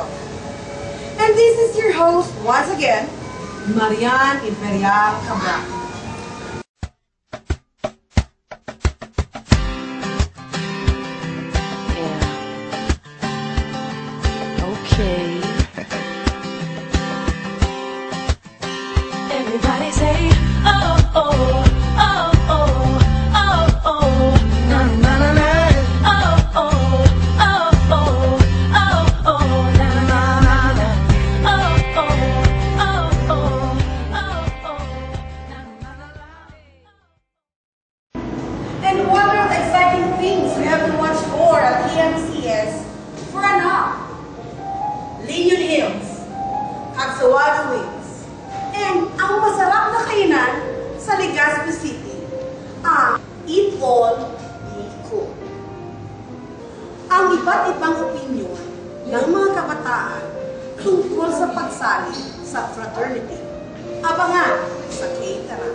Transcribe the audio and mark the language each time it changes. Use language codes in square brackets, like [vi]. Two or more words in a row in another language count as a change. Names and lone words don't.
[en] And this is your host once again, Marian Imperial Cabral. Okay. Everybody say, oh, oh, oh, oh, oh, oh, na na na na, oh, oh, oh, oh, oh, oh, na na na na, oh, oh, oh, oh, oh, oh, na na na na. And what are the exciting things we have to watch for at TMCS for an hour? [tl] Linyun Hills, Kagsawado Wings, and ang masarap na kainan sa Legazpi City, ang Eat All, Eat Cool. Ang iba't ibang opinyon ng mga kabataan tungkol sa pagsali sa fraternity, abangan sa K-Tara.